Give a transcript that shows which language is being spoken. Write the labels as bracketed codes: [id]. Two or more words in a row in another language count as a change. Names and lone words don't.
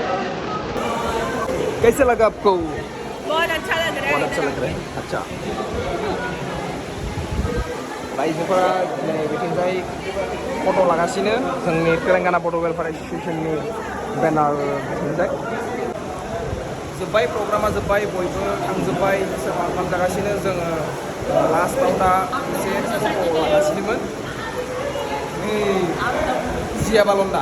[hi] कैसे लगा आपको? बहुत अच्छा लग रहा है। बहुत अच्छा लग रहा है। अच्छा, [brx] लाइजोफोरा दिनै बिथिंजाय फट' लागासिनो जोंनि तेलेंगाना बड' वेलफेयार एस'सियेसननि बेनार बिथिंजाय जोब्बाय प्रग्रामा जोब्बाय बयबो थांजोब्बाय सोरबा ओंखाम जागासिनो जोङो लास्टआव दा एसे फट' लागासिनोमोन जिया बालन्दा